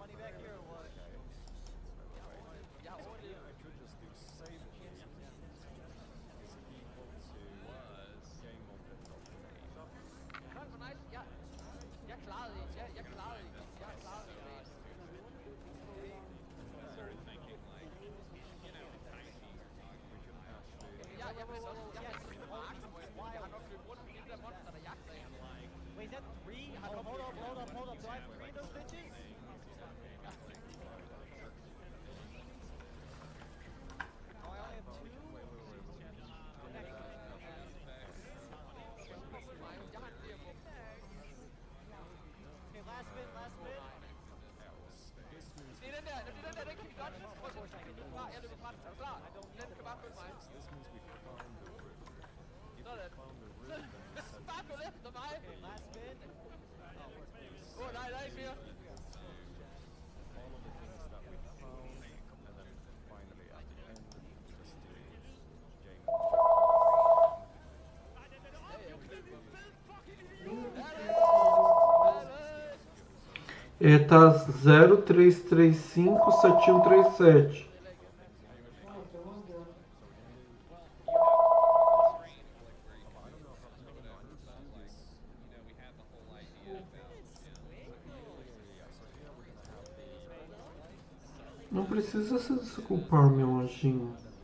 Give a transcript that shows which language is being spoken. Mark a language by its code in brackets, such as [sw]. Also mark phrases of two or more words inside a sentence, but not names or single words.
[en] back here or what? Yeah, I could just do save is equal to game object of name. [da] Godt, hvor nice. Jeg klarede det. Jeg klarede det. Jeg klarede det. [en] Started thinking like, you know, tiny you're talking We could about. actually... [da] Jeg har nok løbet rundt med det der monster, der jagter en. [en] Wait, is that 3? Oh, hold up. Do I have 3 of those bitches? Oh, I only have 2? [da] Jeg har flere på. [en] Okay, last spin. [da] Det er den der, den kan vi godt. Jeg løber fra den. Er du klar? Den kan bare følge mig. [en] This means we found the room. If we [da] Sådan. [en] found the room, then we set [da] Bare gå efter mig. [en] Okay, last spin. [da] Nej, der er ikke mere. [en] all of the things that we found, and then finally at the end, just do game. [pt] Tá 03357137. Não precisa se desculpar, meu anjinho.